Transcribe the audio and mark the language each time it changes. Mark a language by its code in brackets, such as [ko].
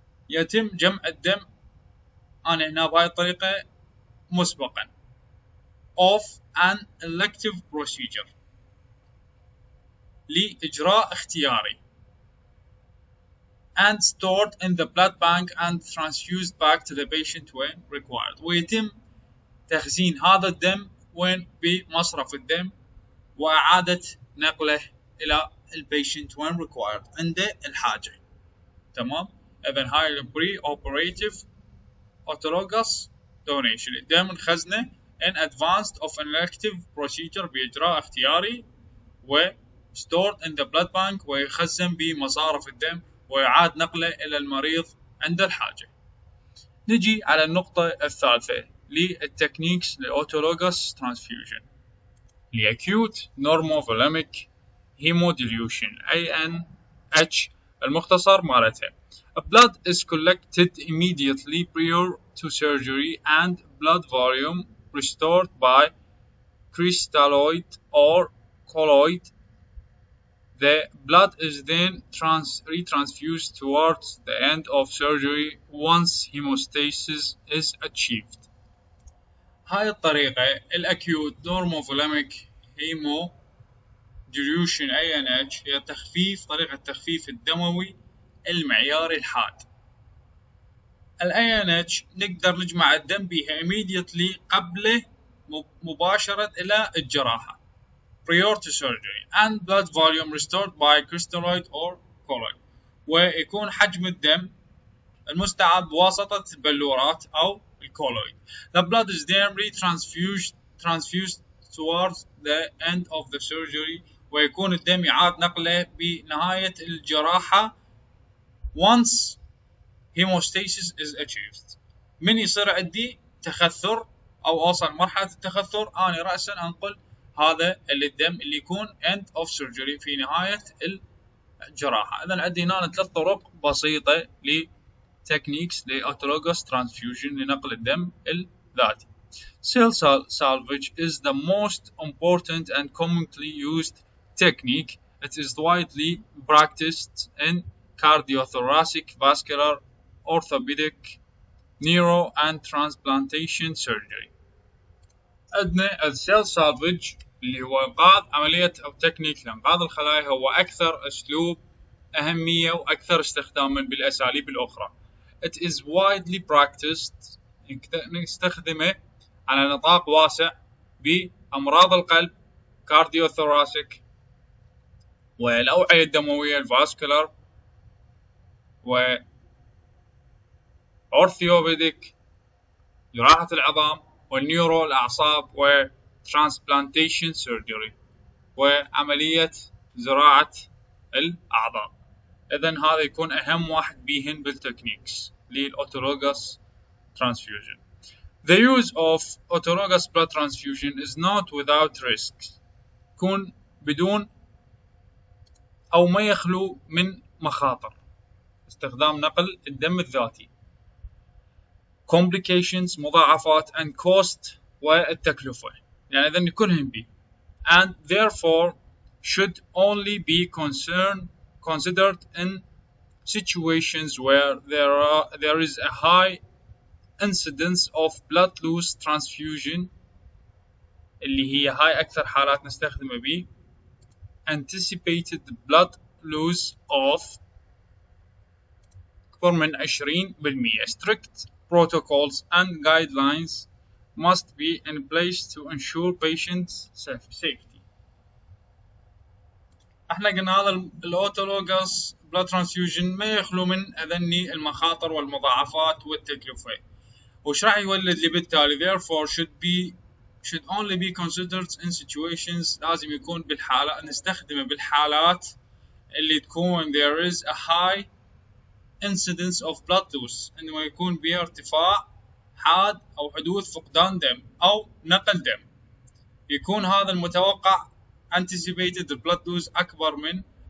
[ar] يتم جمع الدم أنا هنا بهاي الطريقة مسبقا [en] of an elective procedure [ar] لإجراء اختياري [en] and stored in the blood bank and transfused back to the patient when required. [ar] ويتم تخزين هذا الدم وين بمصرف الدم وإعادة نقله إلى البيشنت [en] when required [ar] عند الحاجة. تمام، إذن هاي [en] pre-operative autologous donation [ar] الدم الخزنة [en] in advance of an elective procedure [ar] بإجراء اختياري و [en] stored in the blood bank [ar] ويخزن بمصارف الدم ويعاد نقله إلى المريض عند الحاجة. نجي على النقطة الثالثة للتكنيكس لأوتولوجوس transfusion acute normovolemic hemodilution ANH المختصر مالتها. [en] Blood is collected immediately prior to surgery and blood volume restored by crystalloid or colloid. The blood is then retransfused towards the end of surgery once hemostasis is achieved. [ar] هاي الطريقة الأكيوت normovolemic hemodilution ANH هي طريقة تخفيف الدموي المعياري الحاد. ال ANH نقدر نجمع الدم بها immediately قبل مباشرة إلى الجراحة [en] prior to surgery and blood volume restored by crystalloid or colloid. [ar] ويكون حجم الدم المستعد بواسطة البلورات أو الكولويد. [en] The blood is then transfused towards the end of the surgery. [ar] ويكون الدم يعاد نقله بنهاية الجراحة [en] once hemostasis is achieved. [ar] من يصير عندي تخثر أو أوصل مرحلة التخثر أنا رأسا أنقل هذا الدم اللي يكون [en] end of surgery [ar] في نهاية الجراحة. إذا عندي هنا 3 طرق بسيطة techniques لأوتولوجوس transfusion لنقل الدم الذاتي. [en] Cell salvage is the most important and commonly used technique. It is widely practiced in cardiothoracic, vascular, orthopedic, neuro and transplantation surgery. [ar] عندنا السيل سالفج اللي هو إنقاذ عملية أو تكنيك لإنقاذ الخلايا هو أكثر أسلوب أهمية وأكثر استخداما بالأساليب الأخرى. [en] It is widely practiced [ar] نستخدمه على نطاق واسع بأمراض القلب cardiothoracic والأوعية الدموية الفاسكولار وأورثيوبيديك جراحة العظام والنيورو الأعصاب وترانسبلانتيشن سيرجري وعملية زراعة الأعضاء. إذن هذا يكون أهم واحد بيهن بالتكنيكس للأوتولوجوس transfusion. [en] The use of autologous blood transfusion is not without risks. [ar] يكون بدون أو ما يخلو من مخاطر استخدام نقل الدم الذاتي. [en] Complications [ar] مضاعفات [en] and cost [ar] والتكلفة يعني إذن كلهم بي [en] and therefore should only be considered in situations where there is a high incidence of blood loss transfusion [ar] اللي هي هاي أكثر حالات نستخدمه بيه [en] anticipated blood loss of [ar] أكبر من [en] 20%. Strict protocols and guidelines must be in place to ensure patient safety. [ar] احنا قلنا هذا الاوتولوجوس blood transfusion ما يخلو من أذني المخاطر والمضاعفات والتكلفة. وش راح يولد لي بالتالي [en] therefore should only be considered in situations [ar] لازم يكون بالحالة نستخدمه بالحالات اللي تكون [en] there is a high incidence of blood loss [ar] انه يكون بها ارتفاع حاد او حدوث فقدان دم او نقل دم يكون هذا المتوقع [en] anticipated blood loss [ar] اكبر من 20%.